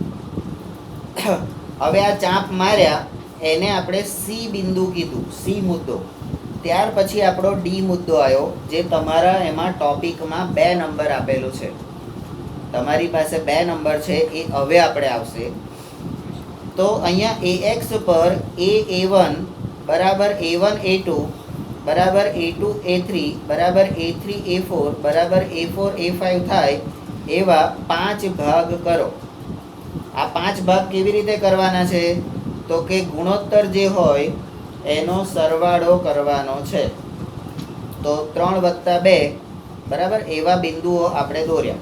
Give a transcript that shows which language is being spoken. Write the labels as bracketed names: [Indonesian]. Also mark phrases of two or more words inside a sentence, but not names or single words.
[Gujarati] હવે આ ચાપ માર્યા એને આપણે સી બિંદુ કીધું, સી મુદ્દો. ત્યાર પછી આપણો ડી મુદ્દો આવ્યો, જે તમારા એમાં ટોપિકમાં 2 નંબર આપેલું છે. તમારી પાસે 2 નંબર છે, એ હવે આપણે આવશે. તો અહીંયા AX પર A1 બરાબર A1 A2 બરાબર A2 A3 બરાબર A3 A4 બરાબર A4 A5 થાય એવા 5 ભાગ કરો. આ 5 ભાગ કેવી રીતે કરવાના છે? તો કે ગુણોત્તર જે હોય એનો સરવાળો કરવાનો છે. તો 3 વત્તા 2 બરાબર એવા બિંદુઓ આપણે દોર્યા.